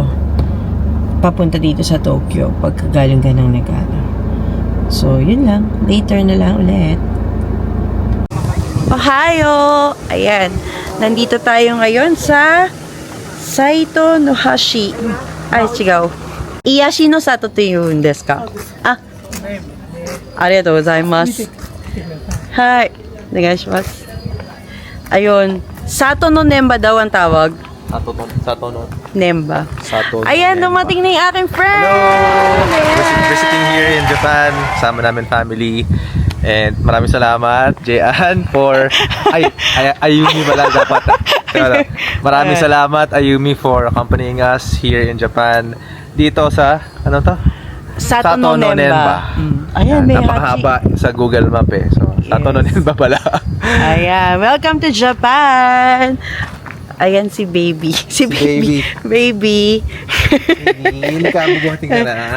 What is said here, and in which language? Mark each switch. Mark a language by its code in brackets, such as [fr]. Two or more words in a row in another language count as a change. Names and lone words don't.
[tl] Papunta dito sa Tokyo pagkagaling ka ng Nagano. So, yun lang. Later na lang ulit. Ohio! Ayan. Nandito tayo ngayon sa Saito no Hashi. Ay, chigaw. Iyashi no Sato to yun [ja] ですか? [tl] Ah. [ja] ありがとうございます. [en] Hi. [ja] Onegaishimasu. [tl] Ayun. Sato no Nemba daw ang tawag. Sato no Nemba. Sato. Ayan, dumating na yung aking friend. [en] Hello! Visiting here in Japan. [tl] Sama namin family. And maraming salamat, Jean, for... Ayumi pala dapat. Maraming salamat, [en] Ayumi, for accompanying us here in Japan. [tl] Dito sa... Ano to? Sato no Nemba. Ayan, may napakahaba sa Google Map eh. So, Sato no Nemba pala. [en] Ayan, welcome to Japan. [tl] Ayan si baby. Si baby. Baby. Nagkabubuhating ka na, ha?